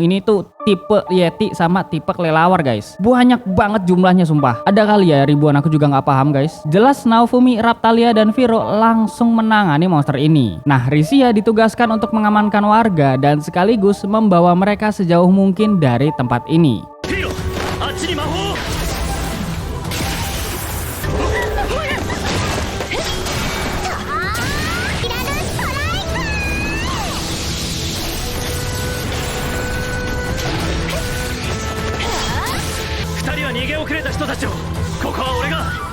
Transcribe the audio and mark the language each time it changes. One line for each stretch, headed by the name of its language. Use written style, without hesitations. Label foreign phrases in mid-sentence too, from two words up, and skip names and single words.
Indonesian: Ini tuh tipe Yeti sama tipe kelelawar, guys. Banyak banget jumlahnya sumpah. Ada kali ya ribuan, aku juga nggak paham, guys. Jelas Naofumi, Raptalia, dan Viro langsung menangani monster ini. Nah, Risia ditugaskan untuk mengamankan warga dan sekaligus membawa mereka sejauh mungkin dari tempat ini.
Japanese: ヒーロー、あっちに魔法を。 2人は逃げ遅れた人たちを、ここは俺が。